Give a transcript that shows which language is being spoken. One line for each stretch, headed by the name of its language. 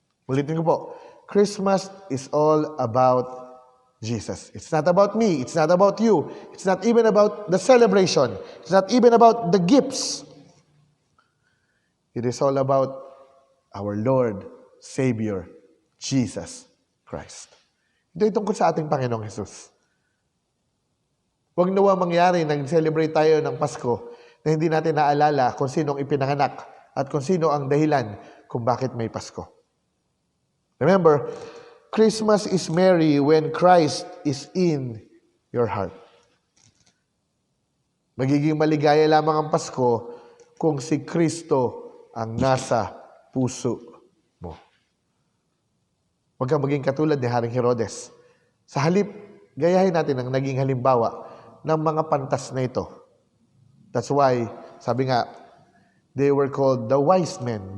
Filipino: Ulitin ko po,
English: Christmas is all about Jesus. It's not about me. It's not about you. It's not even about the celebration. It's not even about the gifts. It is all about our Lord, Savior, Jesus Christ.
Filipino: Ito ay tungkol sa ating Panginoong Hesus. Huwag nawa mangyari, nag-celebrate tayo ng Pasko na hindi natin naalala kung sino ang ipinanganak at kung sino ang dahilan kung bakit may Pasko.
English: Remember, Christmas is merry when Christ is in your heart.
Filipino: Magiging maligaya lamang ang Pasko kung si Kristo ang nasa puso mo. Huwag kang maging katulad ni Haring Herodes. Sa halip, gayahin natin ang naging halimbawa ng mga pantas na ito.
English: That's why,
Filipino: sabi nga,
English: they were called the wise men.